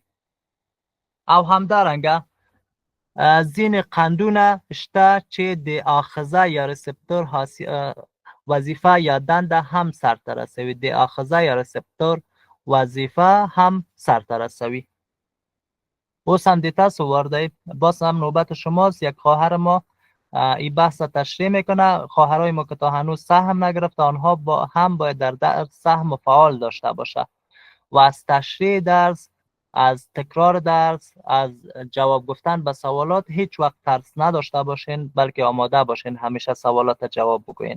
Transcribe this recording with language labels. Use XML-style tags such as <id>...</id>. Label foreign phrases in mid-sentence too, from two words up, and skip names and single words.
<ps>او همدارنګه ځینې قندونه شته چې د آخذه یا رسپتور وظیفه یا دنده هم سرته رسوي. د آخذه یا رسپتور وظیفه هم سرته رسوي. اوس هم د تاسو وار دی،</ps> <fa>باز هم نوبت شماست. یک خواهر ما این بحث تشریح میکنه. خواهرای ما که تا هنوز سهم نگرفته آنها هم باید در درس سهم فعال داشته باشه و از تشریح درس، از تکرار درس، از جواب گفتن به سوالات هیچ وقت ترس نداشته باشین، بلکه آماده باشین همیشه سوالات جواب بگوین.</fa>